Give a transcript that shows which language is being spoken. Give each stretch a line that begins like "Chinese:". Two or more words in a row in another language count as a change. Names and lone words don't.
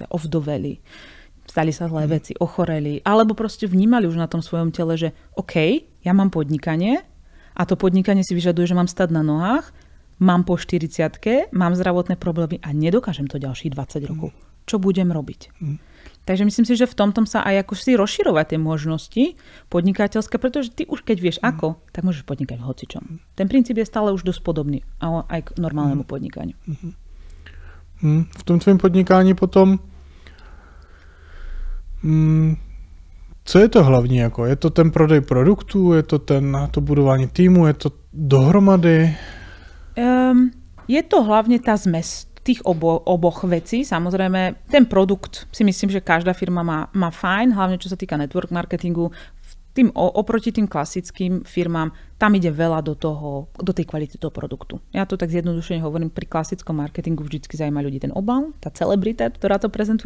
Slovak: Ovdoveli, stali sa zlé veci, ochoreli, alebo proste vnímali už na tom svojom tele, že OK, ja mám podnikanie a to podnikanie si vyžaduje, že mám stať na nohách, mám po 40-ke, mám zdravotné problémy a nedokážem to ďalších 20 rokov. Čo budem robiť. Takže myslím si, že v tomto sa aj ako si rozširovať tie možnosti podnikateľské, pretože ty už keď vieš ako, tak môžeš podnikať v hocičom. Ten princíp je stále už dosť podobný aj k normálnemu podnikaniu.
Czech: V tom tvém podnikání potom co je to hlavní? Jako? Je to ten prodej produktů? Je to to budování týmu? Je to dohromady?
Slovak: Je to hlavne tá zmes tých oboch vecí. Samozrejme, ten produkt si myslím, že každá firma má fajn, hlavne čo sa týka
English: network marketingu.
Slovak: Oproti tým klasickým firmám, tam ide veľa do tej kvality toho produktu. Ja to tak zjednodušene hovorím, pri klasickom marketingu vždycky zaujíma ľudí ten obal, tá celebrita, ktorá to prezentuje.